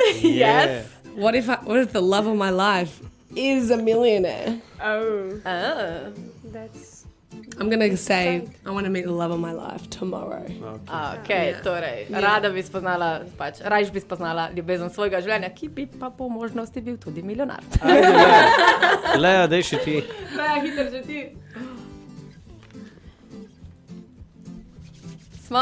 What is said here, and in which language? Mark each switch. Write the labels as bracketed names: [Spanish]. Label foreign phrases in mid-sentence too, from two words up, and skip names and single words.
[English] Yes. What if the love of my life is a millionaire? Oh, Oh. that's... I'm gonna say I want to meet the love of my life tomorrow. [Slovenian] Okay, torej, rada bi spoznala, pač, rajš bi spoznala ljubezen svojega življenja, ki bi pa po možnosti bil tudi milijonar. Leja, daj še ti. Ja, hitro že ti. Smo?